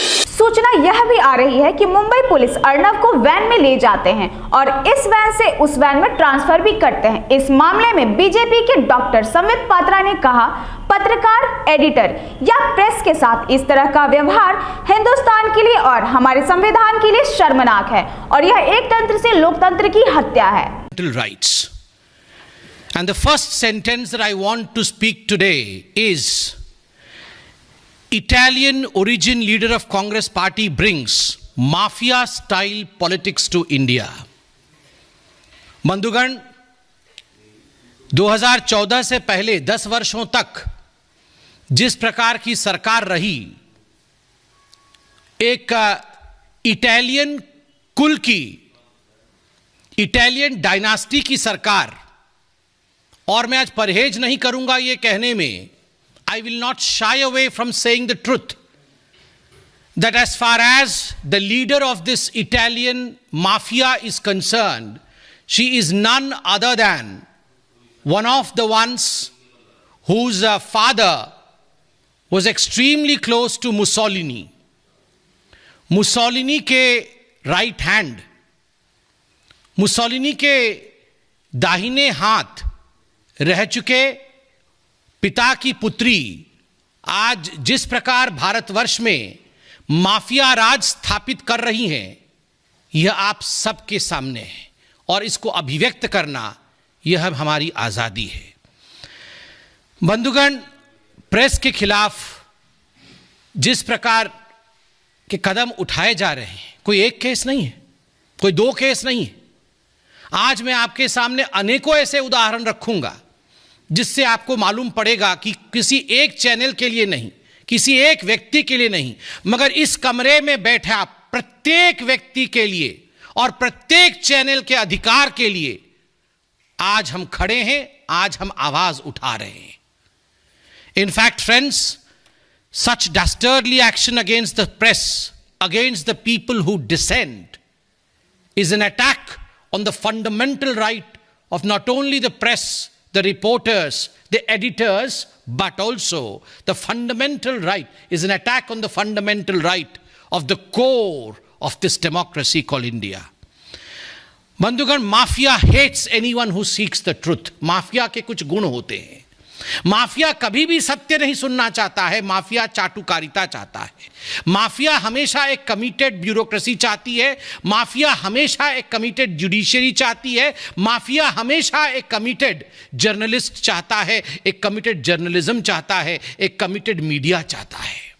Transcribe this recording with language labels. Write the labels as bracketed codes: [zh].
[hi] सूचना यह भी आ रही है कि मुंबई पुलिस अर्णव को वैन में ले जाते हैं और इस वैन से उस वैन में ट्रांसफर भी करते हैं। इस मामले में बीजेपी के डॉक्टर समित पात्रा ने कहा, पत्रकार, एडिटर या प्रेस के साथ इस तरह का व्यवहार हिंदुस्तान के लिए और हमारे संविधान के लिए शर्मनाक है और यह एक तंत्र से लोकतंत्र की हत्या है। [en] Rights. And the first sentence that I want to speak today is Italian origin leader of Congress party brings mafia style politics to India. [hi] बंधुगण, 2014 से पहले 10 वर्षों तक जिस प्रकार की सरकार रही, एक इटालियन कुल की, इटालियन डायनास्टी की सरकार, और मैं आज परहेज नहीं करूंगा ये कहने में, [en] I will not shy away from saying the truth that as far as the leader of this Italian mafia is concerned, she is none other than one of the ones whose father was extremely close to Mussolini. [hi] Mussolini के [en] right hand, [hi] Mussolini के दाहिने हाथ रह चुके पिता की पुत्री आज जिस प्रकार भारतवर्ष में माफिया राज स्थापित कर रही हैं, यह आप सबके सामने है और इसको अभिव्यक्त करना यह हमारी आजादी है। बंधुगण, प्रेस के खिलाफ जिस प्रकार के कदम उठाए जा रहे हैं, कोई एक केस नहीं है, कोई दो केस नहीं है। आज मैं आपके सामने अनेकों ऐसे उदाहरण रखूंगा जिससे आपको मालूम पड़ेगा कि किसी एक चैनल के लिए नहीं, किसी एक व्यक्ति के लिए नहीं, मगर इस कमरे में बैठा प्रत्येक व्यक्ति के लिए और प्रत्येक चैनल के अधिकार के लिए आज हम खड़े हैं, आज हम आवाज उठा रहे हैं। [en] In fact, friends, such dastardly action against the press, against the people who dissent, is an attack on the fundamental right of not only the press, the reporters, the editors, but also the fundamental right, is an attack on the fundamental right of the core of this democracy called India. [hi] बंधुगण, [en] Mafia hates anyone who seeks the truth. [hi] Mafia के कुछ गुण होते हैं। Mafia कभी भी सत्य नहीं सुनना चाहता है, माफिया चाटुकारिता चाहता है। माफिया हमेशा एक कमिटेड ब्यूरोक्रेसी चाहती है, माफिया हमेशा एक कमिटेड जुडिशरी चाहती है, माफिया हमेशा एक कमिटेड जर्नलिस्ट चाहता है, एक कमिटेड जर्नलिज्म चाहता है, एक कमिटेड मीडिया चाहता है।